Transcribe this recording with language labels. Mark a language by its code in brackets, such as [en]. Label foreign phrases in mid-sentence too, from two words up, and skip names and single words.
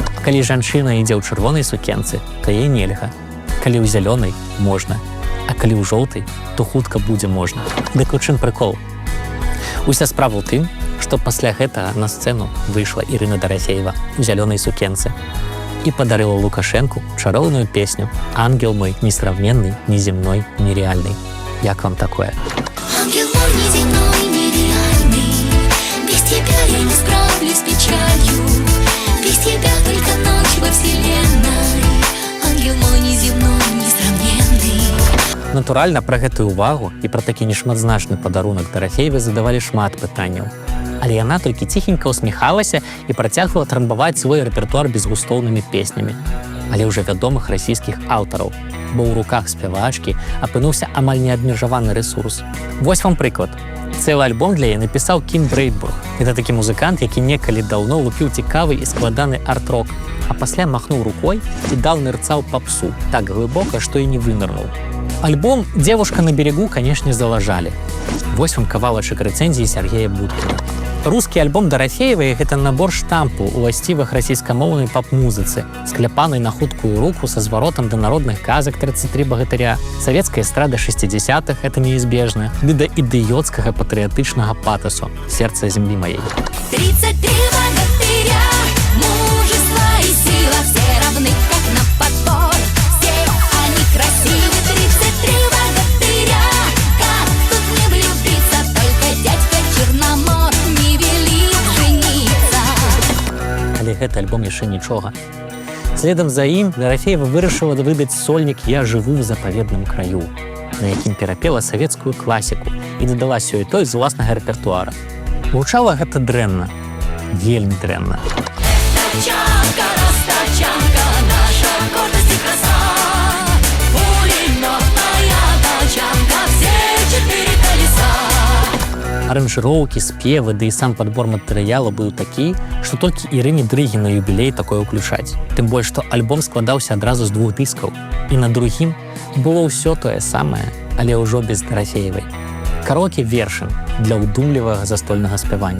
[be] Калі жанчына ідзе ў чырвонай сукенцы, то яе нельга. Калі ў зялёнай – можна. А калі ў жоўтай, то хутка будзе можна. Дык у чым прыкол? Уся справа ў тым, што пасля гэтага на сцэну выйшла Ірына Дарафеева у зялёнай сукенцы і падарыла Лукашэнку чароўную песню «Ангел мой несравненный, неземной, нереальный». Як вам такое? [ru] Ангел мой неземной, нереальный. Без тебя я не справлюсь с печалью. Без тебя только ночь во вселенной. Ангел мой неземной, несравненный. [be] Натуральна, пра гэтую увагу і пра такі нешматзначны падарунак Дарафеевай задавалі шмат пытанняў. Але яна толькі ціхенька усміхалася і працягвала трамбаваць свой рэпертуар безгустоўнымі песнямі. Але ўжо вядомых расійскіх аўтараў, бо ў руках спявачкі апынуўся амаль неабмежаваны рэсурс. Вось вам прыклад. Цэлы альбом для яе напісаў Кім Брэйдбург. Гэта такі музыкант, які некалі даўно лупіў цікавы і складаны арт-рок, а пасля махнуў рукой і даў нырцаў папсу так глыбока, што і не вынырнуў. Альбом «Девушка на берегу», канешне, залажалі. Вось вам кавалачак рэцэнзіі Сергея Будкіна. Рускі альбом Дарафеевай – гэта набор штампу уласцівых расійскамоўнай пап-музыцы, скляпанай на хуткую руку са зваротам да народных казак 33 багатыря, савецкая эстрада 60-х – гэта неізбежна, ды да ідыёцкага патрыятычнага патасу «Сердце земли моей». [ru] 33 богатыря, мужество и сила, все равны, как на подбор. Все они красивы, 33 богатыря. Как тут не влюбиться, только дядька Черномор не велит жениться. [be] Але гэты альбом яшчэ нічога. Следам за ім Дарафеева вырашыла выдаць сольнік «Я жыву в заповедным краю», на якім перапела савецкую класіку і дадала сёй-той з уласнага рэпертуара. Гучала гэта дрэнна, вельмі дрэнна. [ru] Тачанка, растачанка, наша гордость и краса. Пулеметная тачанка, все 4 колеса. [be] Аранжыроўкі, спевы, ды і сам падбор матэрыялу быў такі, што толькі Ірыне Дрыгі на юбілей такое ўключаць. Тым больш, што альбом складаўся адразу з 2 дыскаў, і на другім было ўсё тое самае, але ўжо без Дарафеевай. Караоке вершын для ўдумлівага застольнага спявання.